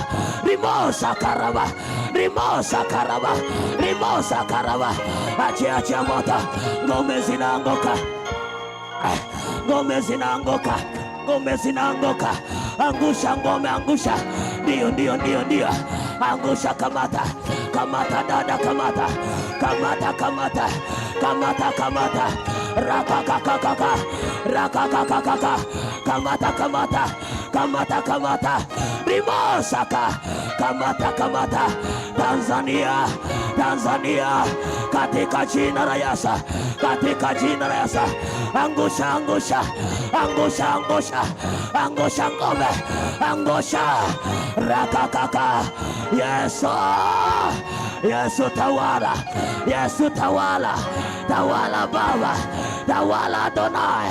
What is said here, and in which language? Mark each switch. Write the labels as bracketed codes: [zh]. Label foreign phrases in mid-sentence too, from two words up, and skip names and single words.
[sw] Rimosa karaba, rimosa karaba, rimosa karaba. Achia moto, ngome zinaanguka, ngome zinaanguka, ngome zinaanguka. Angusha ngome, angusha. Ndio, angusha. Kamata, kamata dada, kamata, kamata, kamata, kamata, kamata. Rakakakaka, rakakakaka, kamata, kamata, kamata, kamata. Rimosaka, kamata, kamata. Tanzania, Tanzania, katika jina la Yesu, katika jina la Yesu. Angusha, angusha, angusha, angusha, angusha ngome, angusha. Rakakaka. Yesu, Yesu tawala, Yesu tawala, tawala Baba, tawala Adonai.